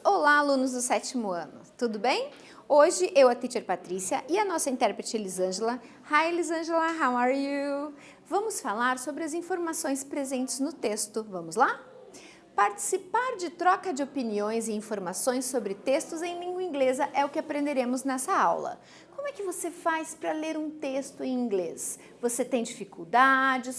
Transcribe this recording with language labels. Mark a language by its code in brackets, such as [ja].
[pt] Olá, alunos do sétimo ano, tudo bem? Hoje eu, a teacher Patrícia, e a nossa intérprete Elisângela. [en] Hi Elisângela, how are you? [pt] Vamos falar sobre as informações presentes no texto, vamos lá? Participar de troca de opiniões e informações sobre textos em língua inglesa é o que aprenderemos nessa aula. Como é que você faz para ler um texto em inglês? Você tem dificuldades?